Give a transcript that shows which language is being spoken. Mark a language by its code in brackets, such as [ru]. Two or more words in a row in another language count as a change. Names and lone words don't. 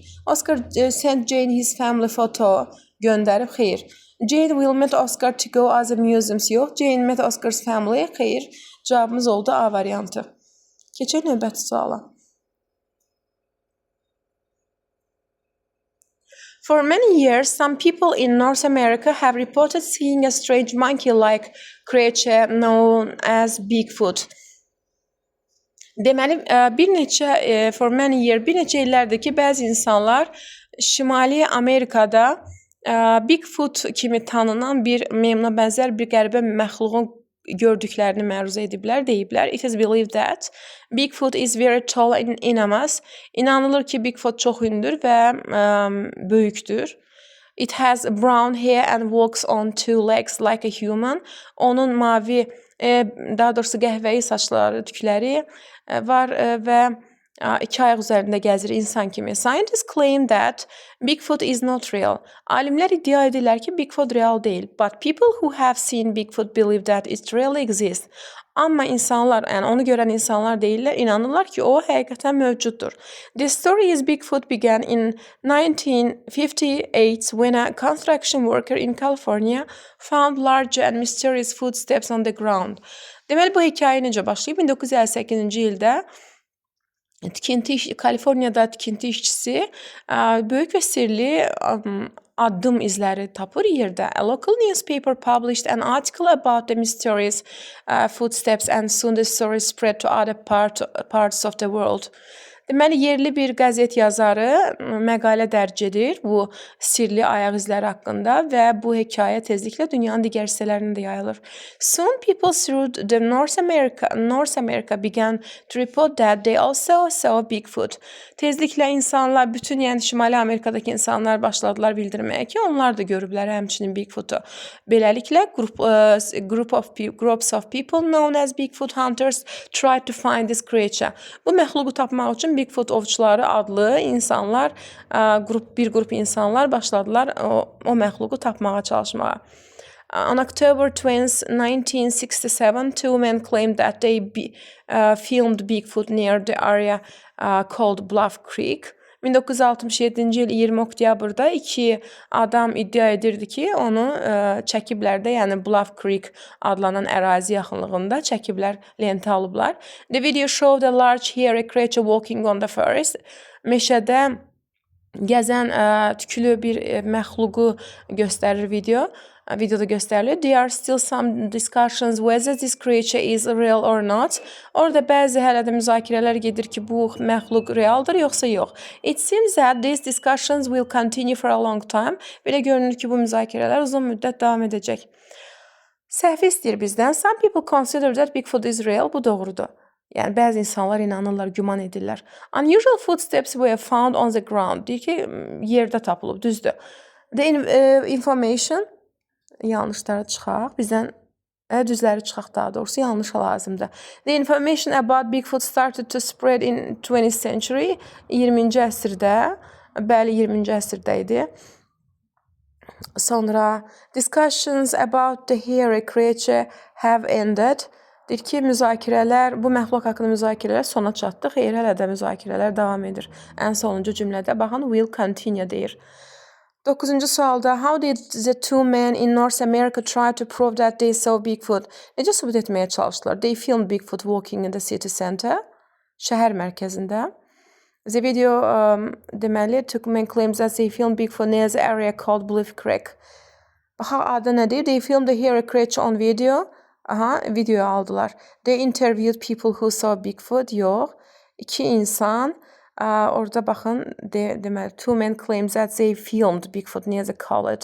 [en] Oscar sent Jane his family photo [az] göndərib, xeyr. [en] Jane will meet Oscar to go as a museum. Yox, Jane met Oscar's family, [az] xeyr. Cavabımız oldu A variantı. Keçək növbəti suala. [en] For many years, some people in North America have reported seeing a strange monkey-like creature known as Bigfoot. Deməli, for many years, [az] bir neçə illərdir ki, bəzi insanlar Şimali Amerikada Bigfoot kimi tanınan bir meymuna bənzər bir qəribə məxluqun gördüklərini məruzə ediblər, deyiblər. [en] It is believed that Bigfoot is very tall and enormous. [az] İnanılır ki, Bigfoot çox hündür və böyükdür. [en] It has brown hair and walks on two legs like a human. [az] Onun mavi, daha doğrusu qəhvəyi saçları, tükləri var və İki ayaq üzərində gəzir insan kimi. [en] Scientists claim that Bigfoot is not real. [az] Alimlər iddia edirlər ki, Bigfoot real deyil. [en] But people who have seen Bigfoot believe that it really exists. [az] Amma insanlar, yəni onu görən insanlar deyirlər, inanırlar ki, o həqiqətən mövcuddur. [en] The story is Bigfoot began in 1958 when a construction worker in California found large and mysterious footsteps on the ground. [az] Deməli bu hekayə necə başlayıb? 1958-ci ildə Kaliforniyada tikinti işçisi böyük və sirli addım izləri tapır yerdə. [en] A local newspaper published an article about the mysterious footsteps and soon the story spread to other parts of the world. [az] Deməli, yerli bir qəzet yazarı məqalə dərc edir bu sirli ayaq izləri haqqında və bu hekayə tezliklə dünyanın digər hissələrində də yayılır. [en] Soon people throughout the North America began to report that they also saw Bigfoot. [az] Tezliklə insanlar, bütün yəni Şimali Amerikadakı insanlar başladılar bildirməyə ki, onlar da görüblər həmçinin Bigfoot'u. [en] Beləliklə groups of people known as Bigfoot hunters tried to find this creature. [az] Bu məxluqu tapmaq üçün Bigfoot ovçuları adlı insanlar, bir qrup insanlar başladılar o məxluqu tapmağa çalışmağa. [en] On October 20, 1967, two men claimed that they filmed Bigfoot near the area called Bluff Creek. [az] 1967-ci il 20 oktyabrda iki adam iddia edirdi ki, onu çəkiblər də, yəni Bluff Creek adlanan ərazi yaxınlığında çəkiblər, lentə alıblar. [en] The video showed a large hairy creature walking on the forest. [az] Meşədə gəzən tüklü bir məxluqu göstərir video. Videoda göstərilir. [en] There are still some discussions whether this creature is real or not. [az] Orada bəzi hələ də müzakirələr gedir ki, bu məxluq realdır yoxsa yox. [en] It seems that these discussions will continue for a long time. [az] Belə görünür ki, bu müzakirələr uzun müddət davam edəcək. Səhvi istəyir bizdən. [en] Some people consider that Bigfoot is real. [az] Bu doğrudur. Yəni bəzi insanlar inanırlar, güman edirlər. [en] Unusual footsteps were found on the ground. [az] Deyir ki, yerdə tapılıb, düzdür. [en] The information [az] yanlışları çıxaq. Bizdən düzləri çıxaq daha doğrusu, yanlış lazımdır. [en] The information about Bigfoot started to spread in 20th century. [az] 20-ci əsrdə, bəli 20-ci əsrdə idi. [en] Sonra discussions about the hairy creature have ended. [az] Deyir ki, müzakirələr, bu məxluq haqqında müzakirələr sona çatdı. Xeyr, hələ də müzakirələr davam edir. Ən sonuncu cümlədə baxın, [en] will continue deyir. [az] 9-cu sualda, [en] how did the two men in North America try to prove that they saw Bigfoot? [az] Necə sübut etməyə çalışdılar? [en] They filmed Bigfoot walking in the city center, [az] şəhər mərkəzində. [en] The video, deməli, two men claims that they filmed Bigfoot near the area called Bluff Creek. [az] Baxaq, adı nədir? [en] They filmed the hairy creature on video. [az] Videoya aldılar. [en] They interviewed people who saw Bigfoot. [az] Yox. İki insan. Orada baxın, deməli, [en] two men claims that they filmed Bigfoot near the college.